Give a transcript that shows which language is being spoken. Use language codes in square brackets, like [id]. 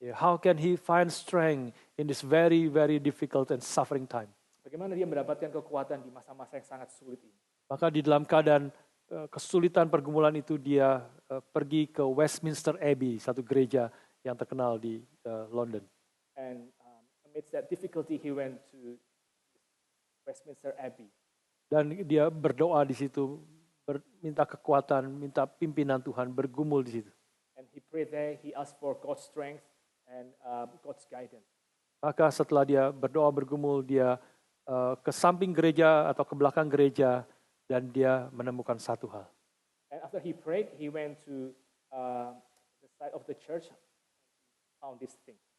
[en] How can he find strength in this very, very difficult and suffering time? [id] Bagaimana dia mendapatkan kekuatan di masa-masa yang sangat sulit ini? Maka di dalam keadaan kesulitan pergumulan itu dia pergi ke Westminster Abbey, satu gereja yang terkenal di London. [en] And amidst that difficulty, he went to Westminster Abbey. [id] Dan dia berdoa di situ, minta kekuatan, minta pimpinan Tuhan, bergumul di situ. [en] And he prayed there. He asked for God's strength and God's guidance. [id] Maka setelah dia berdoa bergumul, dia ke samping gereja atau ke belakang gereja. Dan dia menemukan satu hal. [en] And after he prayed, he went to the side of the church and found this thing.